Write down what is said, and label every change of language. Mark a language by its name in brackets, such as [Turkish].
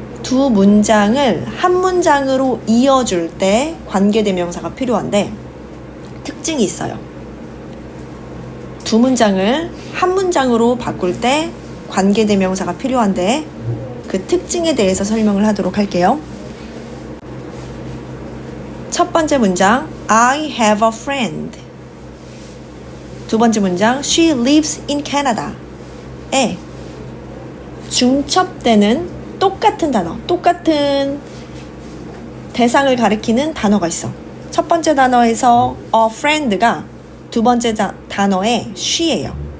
[Korean] 두 문장을 한 문장으로 이어줄 때 관계대명사가 필요한데 특징이 있어요. 두 문장을 한 문장으로 바꿀 때 관계대명사가 필요한데 그 특징에 대해서 설명을 하도록 할게요. 첫 번째 문장 [English] I have a friend. [Korean] 두 번째 문장 [English] She lives in Canada [Korean] 에 중첩되는 똑같은 단어, 똑같은 대상을 가리키는 단어가 있어. 첫 번째 단어에서 a friend가 두 번째 단어의 she예요.